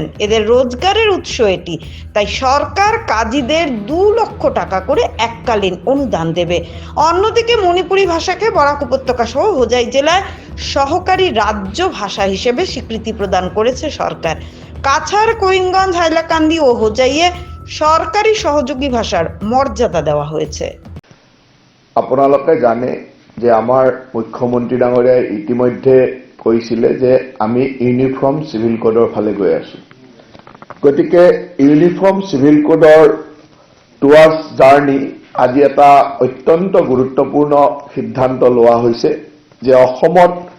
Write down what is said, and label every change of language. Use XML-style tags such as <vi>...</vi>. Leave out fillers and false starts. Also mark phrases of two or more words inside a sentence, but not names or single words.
<bn>এদের রোজগারের উৎস এটি, তাই সরকার কাজীদের 2 লক্ষ টাকা করে এককালীন অনুদান দেবে। অন্যদিকে মণিপুরি ভাষাকে বরাক উপত্যকা সহ হোজাই জেলায় সহকারী রাজ্য ভাষা হিসেবে স্বীকৃতি প্রদান করেছে সরকার। কাছাড়, করিমগঞ্জ, হাইলাকান্দি ও হোজাইয়ে সরকারি সহযোগী ভাষার মর্যাদা দেওয়া হয়েছে।</bn> <as>আপোনালোকে জানে যে আমাৰ মুখ্যমন্ত্ৰী ডাঙৰীয়াই ইতিমধ্যে কৈছিলে যে আমি ইউনিফৰ্ম সিভিল কোডৰ ফালে গৈ আছো। গতিকে ইউনিফৰ্ম সিভিল কোডৰ</as> <en>towards journey</en> <as>আজি এটা অত্যন্ত গুৰুত্বপূৰ্ণ সিদ্ধান্ত লোৱা হৈছে যে অসমত</as>